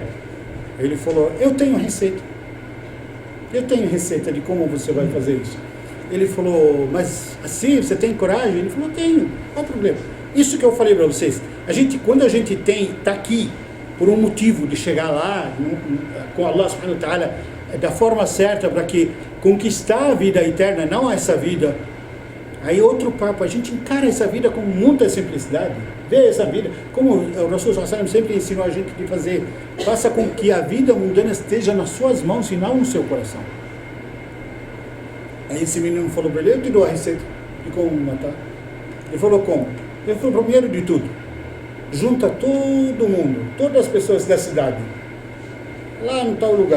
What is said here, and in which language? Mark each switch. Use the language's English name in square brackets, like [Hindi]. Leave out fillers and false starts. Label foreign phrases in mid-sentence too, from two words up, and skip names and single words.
[Portuguese] Ele falou: eu tenho receita de como você vai fazer isso. Ele falou: mas assim, você tem coragem? Ele falou: tenho, qual o problema? Isso que eu falei para vocês, quando a gente está aqui por um motivo de chegar lá com Allah [Arabic] سبحانه وتعالى [Portuguese] da forma certa para que conquistar a vida eterna, não essa vida, aí outro papo, a gente encara essa vida com muita simplicidade, vê essa vida, como o Rasul [Arabic] صلى الله عليه وسلم [Portuguese] sempre ensinou a gente de fazer, faça com que a vida mundana esteja nas suas mãos e não no seu coração. Aí esse menino falou para ele: eu te dou a receita de como me matar. Ele falou: como? Ele falou: primeiro de tudo, junta todo mundo, todas as pessoas da cidade, lá no tal lugar.